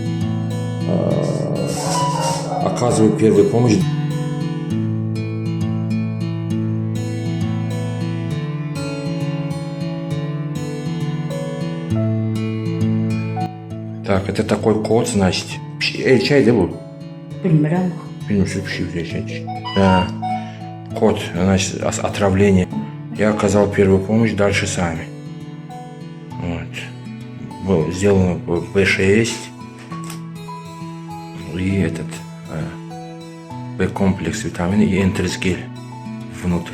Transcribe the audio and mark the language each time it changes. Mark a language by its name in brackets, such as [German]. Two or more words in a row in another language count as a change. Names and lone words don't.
[Russian] Оказываю первую помощь. Так, это такой кот, значит. Чай, да, был? [Azerbaijani] Bilmirəm. [Turkish] Bilmiyorum, şu pişi [Russian] взять. Да. Кот, значит, отравление. Я оказал первую помощь, дальше сами. Вот. Было сделано B6 и этот B-комплекс витамины и энтерсгель внутрь.